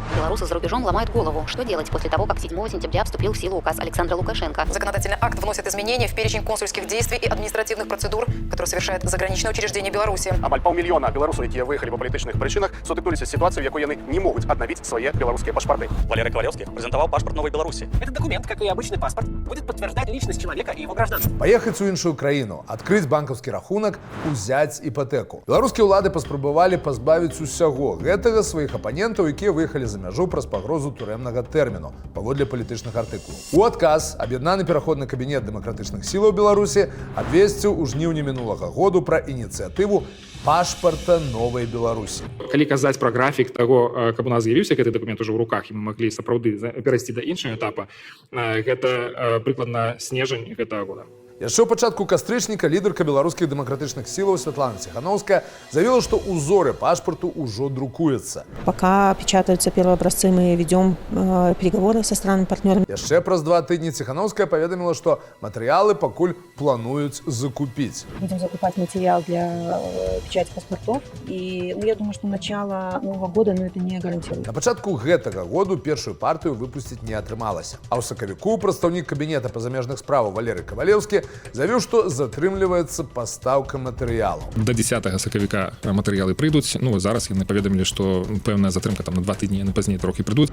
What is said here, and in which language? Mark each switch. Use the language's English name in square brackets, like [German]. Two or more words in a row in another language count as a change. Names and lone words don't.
[Russian] белорусы за рубежом ломают голову. Что делать после того, как 7 сентября вступил в силу указ Александра Лукашенко? Законодательный акт вносит изменения в перечень консульских действий и административных процедур, которые совершает заграничное учреждение Беларуси. [Belarusian] Амаль паўмільёна беларусаў, якія выехалі па палітычных прычынах, сутыкнуліся з сітуацыяй, у якой яны не могуць аднавіць свае беларускія пашпарты. [Russian] Валерий Ковалевский презентовал паспорт Новой Беларуси. Этот документ, как и обычный паспорт, будет подтверждать личность человека и его гражданство. [Belarusian] Паехаць у іншую краіну, адкрыць банкаўскі рахунак, узяць іпотэку. Беларускія ўлады паспрабавалі пазбавіць усяго гэтага сваіх апанентаў, якія выехалі за мяжу праз пагрозу турэмнага тэрміну, паводле палітычных артыкулаў. У адказ аб'яднаны пераходны кабінет дэмакратычных сілаў Беларусі абвесціў у жніўні мінулага году пра ініцыятыву пашпарта Новай Беларусі. Калі казаць пра графік таго, каб у нас з'явіўся гэты дакумент ужо ў руках, і мы маглі сапраўды перайсці да іншага этапа, гэта прыкладна снежань гэтага года. Яшчэ ў пачатку кастрычніка лідарка беларускіх дэмакратычных сілаў Святлана Ціхановская [Russian] заявила, что узоры пашпарту уже друкуются. Пока печатаются первые образцы, мы ведем переговоры со странами-партнерами. [Belarusian] Яшчэ праз 2 тыдні Ціхановская паведаміла, што матэрыялы пакуль плануюць закупіць. [Russian] Будем закупать материал для печати паспортов. И я думаю, что начало Нового года, но это не гарантирует. [Belarusian] На пачатку гэтага году першую партыю выпусціць не атрымалася. А ў сакавіку прадстаўнік кабінета па замежных справаў Валерий Ковалевский заявіў, што затрымліваецца пастаўка матэрыялаў. До 10 сакавіка матэрыялы прыйдуць. Ну, зараз яны паведамілі, што пэўная затрымка там на 2 тыдні, яны пазней трохі прыйдуць.